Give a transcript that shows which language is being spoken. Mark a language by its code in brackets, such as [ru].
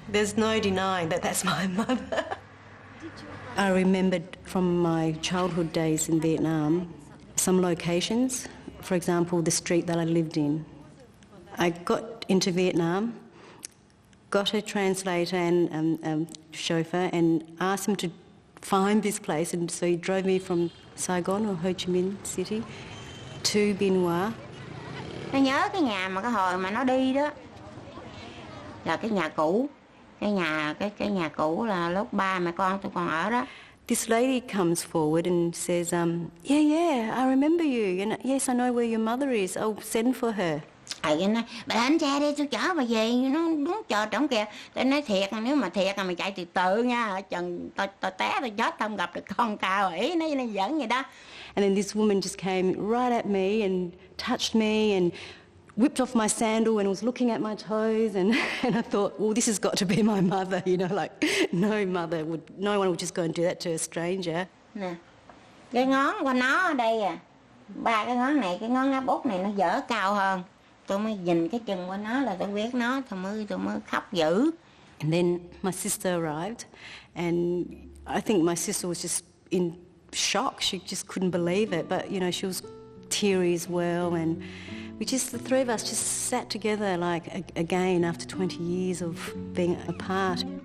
[en] There's no denying that that's my mother. I remembered from my childhood days in Vietnam some locations, for example, the street that I lived in. I got into Vietnam, got a translator and chauffeur and asked him to find this place, and so he drove me from Saigon or Ho Chi Minh City to Bien Hoa. [vi] Nó nhớ cái nhà mà cái hồi mà nó đi đó là cái nhà cũ. Cái nhà cũ là lúc ba mẹ con tụi con ở đó. [en] This lady comes forward and says, yeah, I remember you. And yes, I know where your mother is. I'll send for her. [vi] Vậy nói, bà anh cha đi, tôi chở bà về, nó đúng chờ trống kìa. Tôi nói thiệt, nếu mà thiệt là mày chạy từ từ nha, chừng tôi té tôi chết không gặp được con cao, ý nó giỡn vậy đó. [en] And then this woman just came right at me and touched me and whipped off my sandal and was looking at my toes, and I thought, well, this has got to be my mother, you know, like no one would just go and do that to a stranger. [vi] Nè, cái ngón của nó ở đây à, 3 cái ngón này, cái ngón áp út này nó dở cao hơn. Tôi mới nhìn cái chân của nó là tôi biết nó, tôi mới khóc dữ. [en] And then my sister arrived, and I think my sister was just in shock. She just couldn't believe it, but you know, she was teary as well, and the 3 of us just sat together like again after 20 years of being apart.